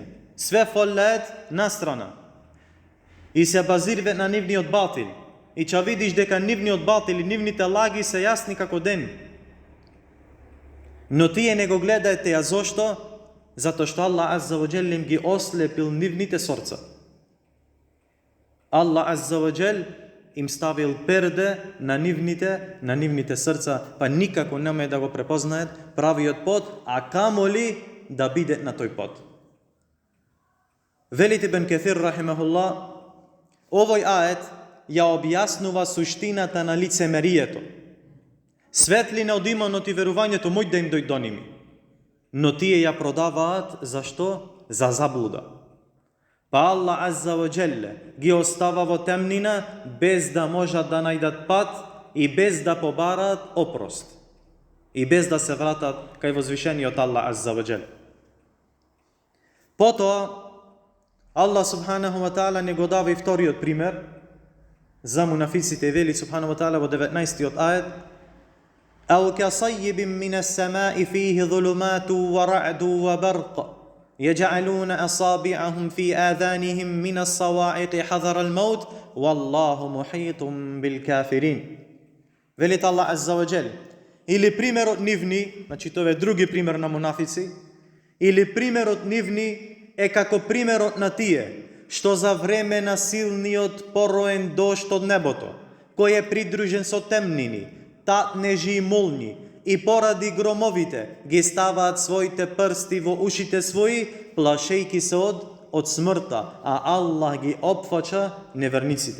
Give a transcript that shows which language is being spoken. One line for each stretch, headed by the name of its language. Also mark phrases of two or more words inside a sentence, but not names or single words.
Macedonian: Све фоллеет настрана. И се базираат на нивниот батил. И ќе видиш дека нивниот батил и нивните лаги се јасни како ден. Но тие не го гледаете, а зошто? Затоа што Аллах
Arabic: عز وجل
Macedonian: им ги ослепил нивните срца. Аллах
Arabic: عز وجل
Macedonian: им ставил перде на нивните срца, па никако нема да го препознаат правиот пат, а камоли да биде на тој пат. Велит Ибн Каthир рахимахуллах, овој ает ја објаснува суштината на лицемерието. Светлина од иманот и верувањето мој да им дојде до ними. Но тие ја продаваат зашто? За заблуда. Па Аллах
Arabic: عز وجل
Macedonian: ги остава во темнина без да можат да најдат пат и без да побараат опрост. И без да се вратат кај возвишениот Аллах
Arabic: عز وجل.
Macedonian: Потоа Аллах
Arabic: سبحانه وتعالى
Macedonian: не го дава и вториот пример за мунафиците, вели
Arabic: سبحانه وتعالى
Macedonian: во 19-тиот ајет:
Arabic: أو كصيب من السماء فيه ظلمات ورعد وبرق يجعلون أصابعهم في آذانهم من الصواعق حذر الموت والله محيط بالكافرين.
Macedonian: Велит Аллах
Arabic: عز وجل,
Macedonian: или примерот нивни, значи тоа е други пример на мунафици, или примерот нивни е како примерот на тие, што за време на силниот пороен дожд од небото, кој е придружен со темнини, татнежи и молни, и поради громовите ги ставаат своите прсти во ушите своји, плашејки се од смртта, а Аллах ги опфача неверниците.